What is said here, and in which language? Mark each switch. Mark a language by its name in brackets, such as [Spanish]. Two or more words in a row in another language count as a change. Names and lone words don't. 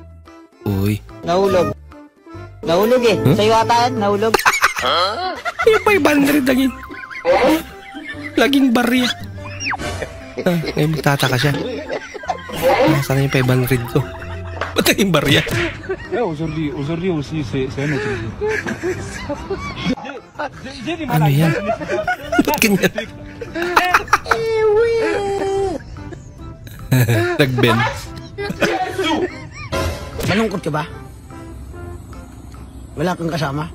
[Filipino] Uy. Nahulog. Nahulog eh. Sa'yo ata yan, nahulog. Yung 500 laging. Laging barya. Ngayon magtataka siya. Nasaan yung 500 ko? Ba't naging barya? [French] Aujourd'hui aussi, c'est un autre jeu. [Filipino] Ano yan? Ba't ganyan? Nag-bend. Malungkot ka ba? Wala kang kasama?